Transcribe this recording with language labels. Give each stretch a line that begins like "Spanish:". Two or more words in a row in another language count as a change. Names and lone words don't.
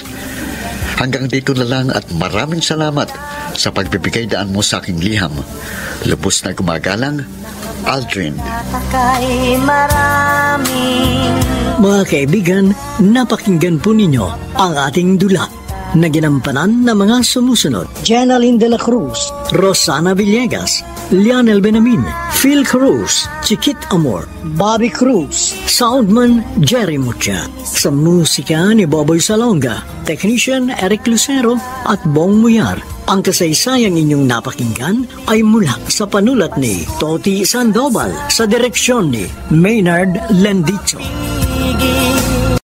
Filipino: Hanggang dito na lang at maraming salamat sa pagbibigay daan mo sa aking liham. Lubos na gumagalang, Aldrin. kay maraming Mga kaibigan, napakinggan po ninyo ang ating dula na ginampanan ng mga sumusunod: Jenaline de la Cruz, Rosana Villegas, Lionel Benamin, Phil Cruz, Chiquit Amor, Bobby Cruz, Soundman Jerry Mucha. Sa musika ni Boboy Salonga, Technician Eric Lucero at Bong Muyar. Ang kasaysayang inyong napakinggan ay mula sa panulat ni Toti Sandoval sa direksyon ni Maynard Lendicho. higit